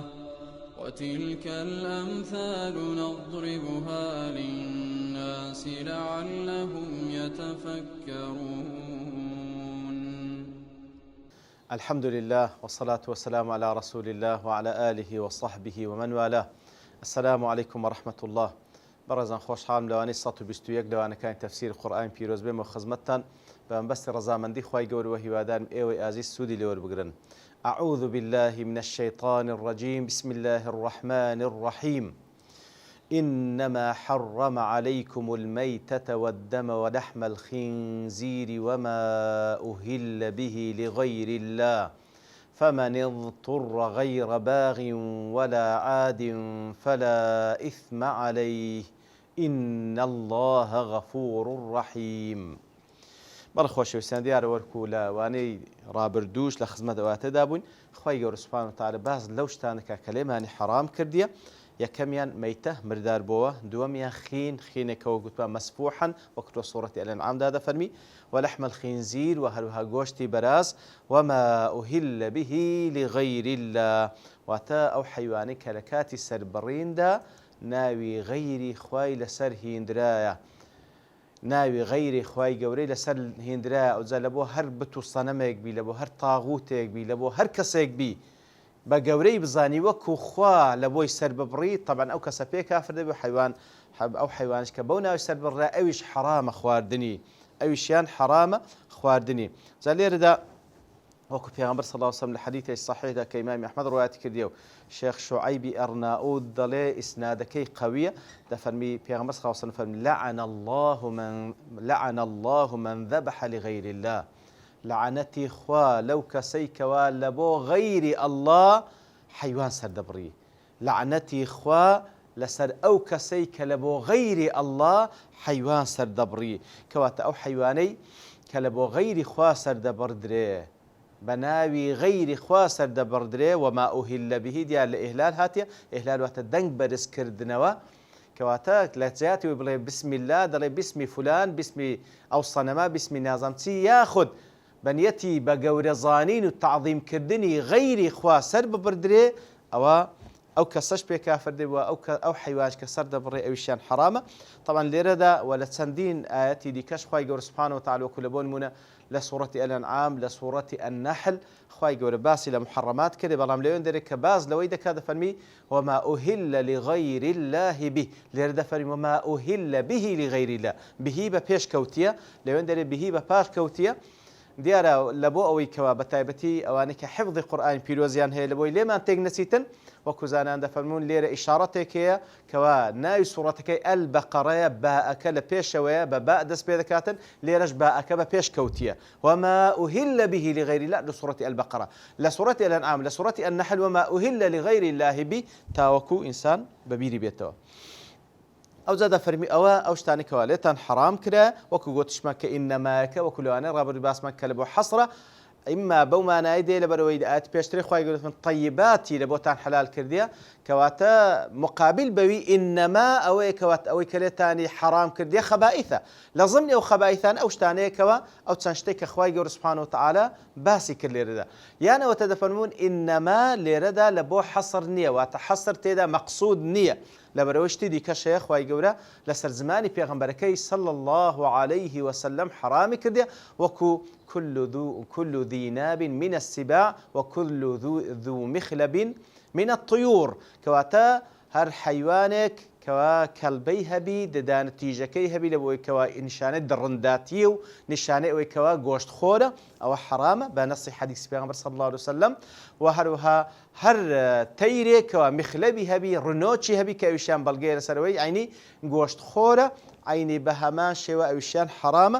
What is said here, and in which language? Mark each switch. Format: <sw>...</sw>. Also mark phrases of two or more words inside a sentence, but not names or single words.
<ar>وتلك الأمثال نضربها للناس لعلهم يتفكرون. الحمد لله والصلاة والسلام على رسول الله وعلى آله وصحبه ومن والاه. السلام عليكم ورحمة الله.</ar> <ckb>برزان خوشحالم لوانی 121 لەوانەکانی تەفسیر قورئان پیرۆز بێمە خزمەتتان بە مەبەستی ڕەزامەندی خوای گەورە و هیوادارم ئێوەی ئازیز سوودی لێوەربگرن.</ckb> <ar>أعوذ بالله من الشيطان الرجيم. بسم الله الرحمن الرحيم. إنما حرم عليكم الميتة والدم ولحم الخنزير وما أهل به لغير الله فمن اضطر غير باغ ولا عاد فلا إثم عليه إن الله غفور رحيم.</ar> <ckb>بەڵێ خۆشەویستان دیارە وەرکو لەوانەی ڕابردووش لە خزمەت ئەواتەدا بووین. خوای گەورە</ckb> <ar>سوبحانەهو وتەعالە</ar> <ckb>باز لەو شتانەکە کە لێمانی حەرام کردیە. یەکەمیان مەیتە مردار بووە، دووەمیان خینێکەوە گوتووە مەسفوحن وەکو سوورەتی ئەلئەنعامدا دەفەرمی،</ckb> <ar>ولحم الخنزير</ar> <ckb>وهروها گۆشتی بەراز</ckb> <ar>وما أهل به لغير الله</ar> <ckb>واتە ئەو حەیوانەی کە لە کاتی سەربڕیندا ناوی غەیری خوای لەسەر هێندرایە، ناوی غەیری خوای گەورەی لەسەر هێندرایە. ئەوجا لە بۆ هەر بت و سەنەمێک بی، لە بۆ هەر تاغوتێک بی، لە بۆ هەر کەسێک بی بە گەورەی بزانی وەکو خوا لە بۆی سەر ببڕی، طبعا ئەو کەسە پێ کافر دەبێ حیوان ئەو حیوانش کە بەو ناوی سەر بڕا ئەویش حرامە خواردنی، ئەویشیان حرامە خواردنی. جا لێرەدا وەکو پێغەمبەر</ckb> <ar>صلی الله علیه و سلم</ar> <ckb>لە حەدیثی صحیحدا کە ئیمامی ئەحمەد ڕوایەتی کردیە و شێخ شوعەیبی ئەرناؤوت دەڵێ ئیسنادەکەی قەویە، دەفەرمی پێغەمبەر</ckb> <ar>صلی الله علیه و سلم</ar> <ckb>فەرمی</ckb> <ar>لعن الله من ذبح لغير الله.</ar> <ckb>لعنەتی خوا لەو کەسەی کەوا لە بۆ غەیری ئەڵڵا حەیوان سەردەبڕی، لعنەتی خوا لەسەر ئەو کەسەی کە لە بۆ غەیری ئەڵڵا حەیوان سەردەبڕی، کەواتە ئەو حەیوانەی کە لە بۆ غەیری خوا سەردەبڕدرێ، بە ناوی غەیری خوا سەردەبڕدرێ.</ckb> <ar>وما أهل به</ar> <ckb>دیار لە ئیهلال هاتیە، ئیهلال واتە دەنگ بەرزکردنەوە، کەواتە لە جیاتی بڵێ</ckb> <ar>بسم الله</ar> <ckb>دەڵێ بسمی فلان، بسمی ئەو سەنەما، بسمی نازام چی، یاخود بەنیەتی بە گەورەزانین و تەعظیمکردنی غەیری خوا سەر ببردرێ، ئەو کەسەش پێ کافر دەبێ، ئەو حیوانش کە سەر دەبڕێ ئەویشیان حرامە. طبعا لێرەدا و لە چەندین ئاەتی دیکەش خوای گەورە</ckb> <ar>سوبحانەهو وتەعالە</ar> <ckb>وەکو لە بۆ نمونە لە سوورەتی ئەلئەنعام، لە سوورەتی ئەننەحل خوای گەورە باسی لە محەڕەمات کردێ، بەڵام لەوێن دەرێت کە باز لەوەی دەکات دەفەرمی</ckb> <ar>وما أهل لغير الله به.</ar> <ckb>لێرە دەفەرمی</ckb> <ar>وما أهل به لغير الله،</ar> <ckb>بهی بە پێش کەوتیە، لەوێن دەرێت بهی بە پاش کەوتیە. دیارە لە بۆ ئەوەی کەوا بە تایبەتی ئەوانەی کە حفظی قورئانی پیرۆزیان هەیە لە بۆی لێمان تێک نەچیتن، وەکو زانان دەفەرمون لێرە ئیشارەتێک هەیە کەوا ناوی سوورەتەکەی ئەلبەقەرەیە، باءەکە لە پێشەوەیە، بە باء دەست پێ دەکاتن، لێرەش باءەکە بە پێش کەوتیە.</ckb> <ar>وما أهل به لغير الله</ar> <ckb>لە سوورەتی ئەلبەقەرە، لە سوورەتی ئەلئەنعام، لە سوورەتی ئەننەحل</ckb> <ar>وما أهل لغير الله به</ar> <ckb>تاوەکو ئینسان بەبیری بێتەوە. ئەو جا دەفەرمی ئەو شتانی کەوا لێتان حرام کرا، وەکو گوتشمە کە ئینەماکە وەکو لەوانەیە ڕابردوو باسمان کە لە بۆ حەسرە، ئیما بەو مانای دێ لەبەرەوەی ئاەت پێشتری خوای گەورە فەرمووی طەیباتی لە بۆتان حەلال کردیە، کەواتە مقابل بەوی ئینەما ئەوەیە کەواتە ئەوەی کە لێتانی حرام کردیە خەبائیثە. لە ضمنی ئەو خەبائیثان ئەو شتانەیەکەوە ئەو چەند شتێک کە خوای گەورە</ckb> <ar>سوبحانەهو وتەعالە</ar> <ckb>باسی کرد لێرەدا، یان ئەوەتە دەفەرمون ئینەما لێرەدا لە بۆ حەسر نییە، واتە حەسر تێدا مەقسوود نییە، لەبەرەوەی شتی دیکەشەیە خوای گەورە لەسەر زمانی پێغەمبەرەکەی</ckb> <ar>صلی الله عليه وسلم</ar> <ckb>حرامی کردیە، وەکو</ckb> <ar>كل ذي ناب من السباع وكل ذو مخلب من الطيور،</ar> <ckb>کەواتە هەر حەیوانێک کەوا کەلبەی هەبی دەدانە تیژەکەی هەبی لە بۆی کەوا نیشانەی دڕنداتیە و نیشانەی ئەوەی کەوا گۆشت خۆرە، ئەوە حرامە بە نەسی حەدیثی پێغەمبەر</ckb> <ar>صلی الله عليه وسلم.</ar> <ckb>و هەروەها هەر تەیرێکەوە مخلەبی هەبی، ڕنۆچی هەبی کە ئەویشیان بەڵگەیە لەسەرەوەی عینی گۆشت خۆرە، عینی بە هەمان شێوە ئەویشیان حرامە.</ckb>